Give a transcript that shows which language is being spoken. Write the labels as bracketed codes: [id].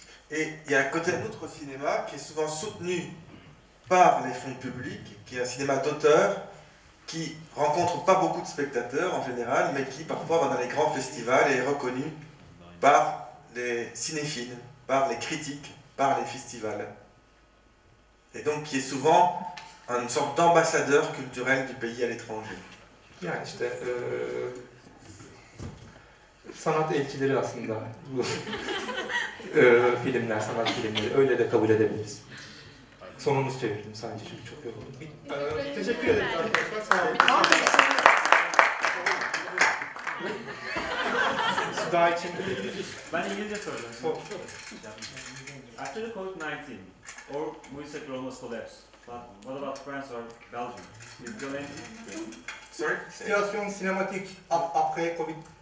[fr] Et il y a à côté un autre cinéma qui est souvent soutenu par les fonds publics, qui est un cinéma d'auteur, qui rencontre pas beaucoup de spectateurs en général, mais qui parfois va dans les grands festivals et est reconnu par les cinéphiles, par les critiques, par les festivals. Et donc qui est souvent une sorte d'ambassadeur culturel du pays à l'étranger. [tr] Yani işte sanat elçileri aslında bu filmler, sanat filmleri, öyle de kabul edebiliriz. Sonunu çevirdim sadece çünkü çok yoruldum. Teşekkür ederim arkadaşlar. Sağ olun. Daha için ben İngilizce soracağım. [en] After the COVID-19, or movie sector almost collapsed, but what about France or Belgium? Is there anything? Sorry? [fr] Situation cinématique après Covid.